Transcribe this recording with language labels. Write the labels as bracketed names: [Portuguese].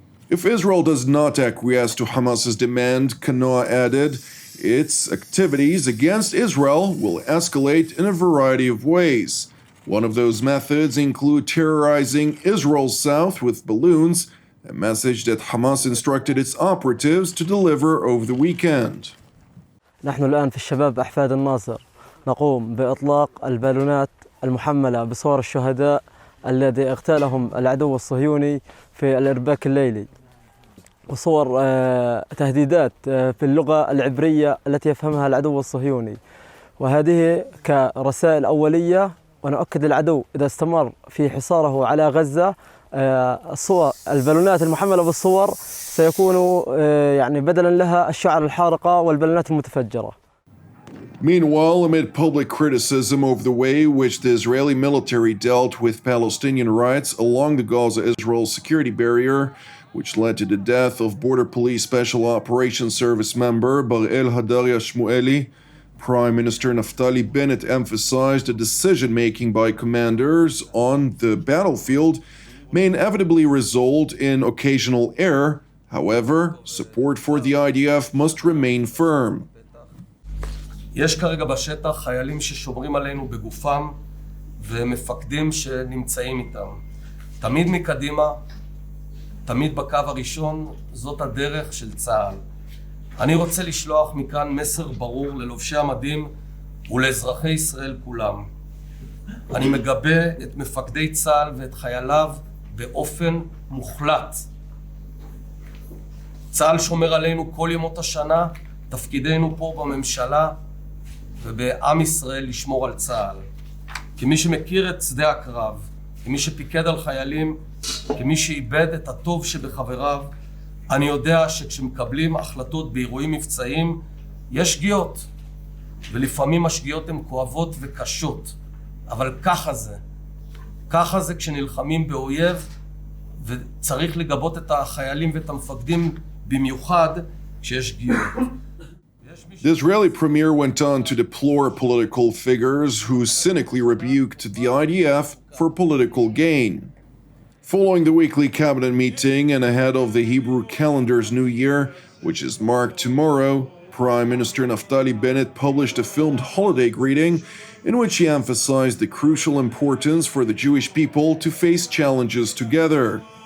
[English] If Israel does not acquiesce to Hamas's demand, Kanoa added, its activities against Israel will escalate in a variety of ways. One of those methods include terrorizing Israel's south with balloons, a message that Hamas instructed its operatives to deliver over the weekend. [Arabic] نحن الآن في الشباب أحفاد الناصر نقوم بإطلاق البالونات المحملة بصور الشهداء الذي اغتالهم العدو الصهيوني في الإرباك الليلي، وصور تهديدات في اللغة العبرية التي يفهمها العدو الصهيوني، وهذه كرسائل أولية. ونؤكد العدو إذا استمر في حصاره على غزة الصور البالونات المحملة بالصور سيكون يعني بدلا لها الشعر الحارقة والبالونات المتفجرة. [English] Meanwhile, amid public criticism over the way which the Israeli military dealt with Palestinian rights along the Gaza-Israel security barrier, which led to the death of Border Police Special Operations Service member Bar'el Hadaria Shmueli, Prime Minister Naftali Bennett emphasized that decision-making by commanders on the battlefield may inevitably result in occasional error. However, support for the IDF must remain firm. [Hebrew] יש כרגע בשטח חיילים ששומרים עלינו בגופם, ומפקדים שנמצאים איתם. תמיד מקדימה, תמיד בקו הראשון, זאת הדרך של צה"ל. אני רוצה לשלוח מכאן מסר ברור ללובשי המדים ולאזרחי ישראל כולם. אני מגבה את מפקדי צה"ל ואת חייליו באופן מוחלט. צה"ל שומר עלינו כל ימות השנה, תפקידנו פה בממשלה ובעם ישראל לשמור על צה"ל. כמי שמכיר את שדה הקרב, כמי שפיקד על חיילים, כמי שאיבד את הטוב שבחבריו, אני יודע שכשמקבלים החלטות באירועים מבצעיים, יש שגיאות, ולפעמים השגיאות הן כואבות וקשות, אבל ככה זה כשנלחמים באויב, וצריך לגבות את החיילים ואת המפקדים במיוחד כשיש שגיאות. [English] The Israeli premier went on to deplore political figures who cynically rebuked the IDF for political gain. Following the weekly cabinet meeting and ahead of the Hebrew calendar's New Year, which is marked tomorrow, Prime Minister Naftali Bennett published a filmed holiday greeting in which he emphasized the crucial importance for the Jewish people to face challenges together.